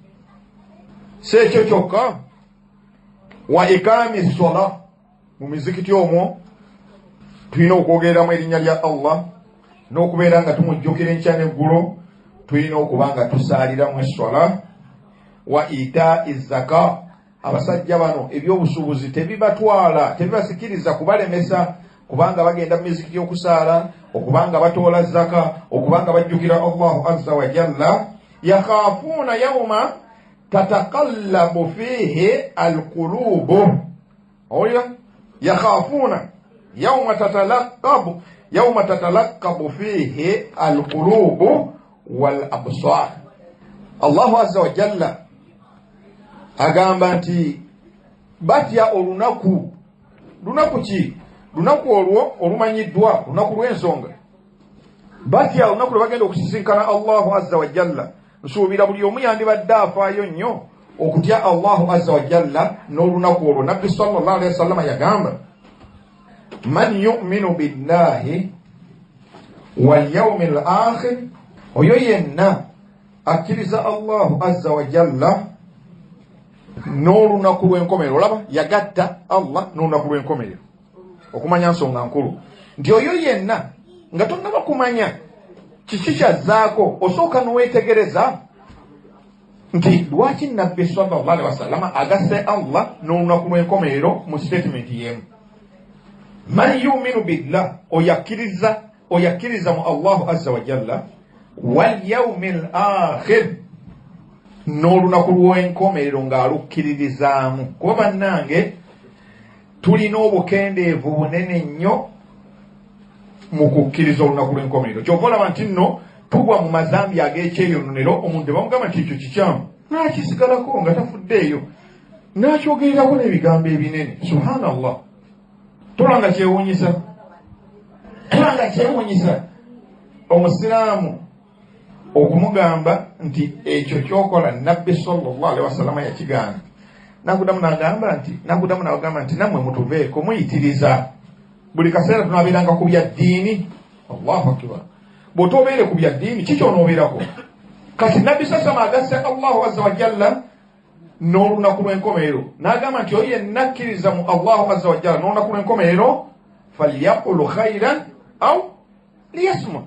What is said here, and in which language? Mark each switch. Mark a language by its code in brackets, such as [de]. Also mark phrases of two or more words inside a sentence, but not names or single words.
[lg] Si ekyo kyokka, [ar] وإقام الصلاة, [lg] mu mizikiti omwo tulina okwogereramu erinnya lya Allah n'okubeera nga tumujjukira enkya n'eggulo. Tulina okuba nga tusaaliramu essola. [ar] وإيتاء الزكاة, [lg] abasajja bano ebyobusuubuzi tebibatwala, tebibasikiriza kubalemesa kubanga bagenda mu mizikiti okusaala, okubanga batoola zaka, okubanga bajjukira [ar] الله عز وجل. يخافون يوما تتقلب فيه القلوب, oya يخافون يوما تتقلب فيه القلوب والأبصار. الله عز وجل [lg] agamba nti batya olunaku. Lunaku ki? Lunaku olwo olumanyiddwa, lunaku lw'ensonga. Batya olunaku lwe bagenda okusisinkana [ar] الله عز وجل. [lg] Nsuubira buli omu yandibadde afaayo nnyo okutya [ar] الله عز وجل [lg] n'olunaku olwo. Nabbi [ar] صلى الله عليه وسلم [lg] yagamba [ar] من يؤمن بالله واليوم الآخر, [lg] oyo yenna akkiriza [ar] الله عز وجل [lg] n'olunaku lw'enkomerero. Olaba yagatta Allah n'olunaku lw'enkomerero okumanya nsonga nkulu nti oyo yenna nga tonnaba kumanya kiki kyazzaako, osooka n'owetegereza nti lwaki Nabbi [ar] صلى الله عليه وسلم [lg] agasse Allah n'olunaku lw'enkomerero mu statement yemu. [ar] من يؤمن بالله, [lg] oyakkiriza mu [ar] الله عز وجل, واليوم الآخر [lg] n'olunaku lw'enkomerero ng'alukkiririzaamu. Kuba bannange tulina obukendeevu bunene nnyo mu kukkiriza olunaku lw'enkomerero. Kyova olaba nti nno tugwa mu mazambi ag'ekyeyononero. Omuntu bamugamba nti ekyo kikyamu n'akisigalako nga tafuddeeyo n'akyogererako n'ebigambo ebinene. Subhanallah. Tolanga kyewuunyisa omusiraamu okumugamba nti ekyo kyokola nabbi [ar] صلى الله عليه وسلم [lg] yakigaana. Nakuddamu n'agamba nti nammwe mutuveeko muyitiriza. Buli kaseera tunaabeeranga ku bya ddiini. [ar] الله أكبر. [lg] Bw'otobeere ku bya ddiini kiki onoobeerako? Kati nabbi sasama agasse [ar] الله عز وجل [lg] n'olunaku lw'enkomerero n'agamba nti oyo yenna akkiriza mu [ar] الله عز وجل [lg] n'olunaku lw'enkomerero [ar] فليقل خيرا أو ليصمت.